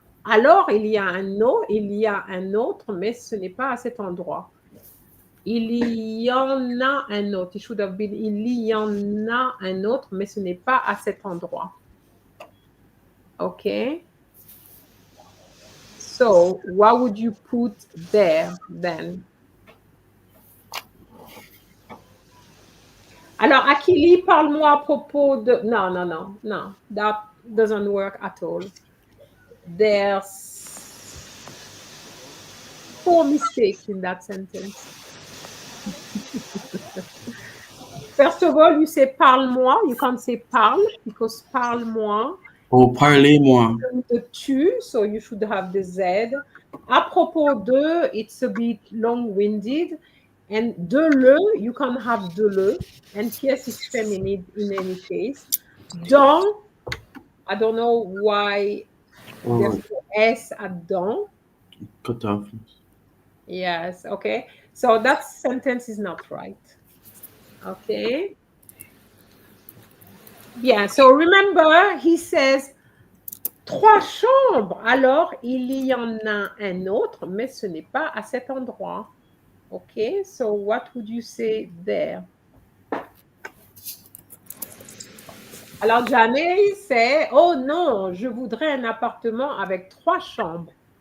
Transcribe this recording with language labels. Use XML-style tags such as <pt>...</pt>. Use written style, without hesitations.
<fr>Alors, il y a un autre, mais ce n'est pas à cet endroit. Il y en a un autre.</fr> <en>It should have been,</en> <fr>il y en a un autre, mais ce n'est pas à cet endroit. OK?</fr> <en>So, what would you put there then?</en> <fr>Alors, Akili, parle-moi à propos de...</fr> <en>No. That doesn't work at all. There's 4 mistakes in that sentence. First of all, you say parle-moi. You can't say parle because parle-moi.</en> <fr>Oh, parlez-moi.</fr> <en>The tu, so you should have the Z. À propos de, it's a bit long-winded. And de le, you can have de le. And PS is feminine in any case. Dans, I don't know why there's no S at dans. Cut off. Yes, okay. So that sentence is not right. Okay. Bien, so remember, he says 3 chambres.</en> <fr>Alors, il y en a un autre, mais ce n'est pas à cet endroit.</fr> <en>Okay, so what would you say there?</en> <fr>Alors, Jane c'est, oh non, je voudrais un appartement avec 3 chambres.</fr>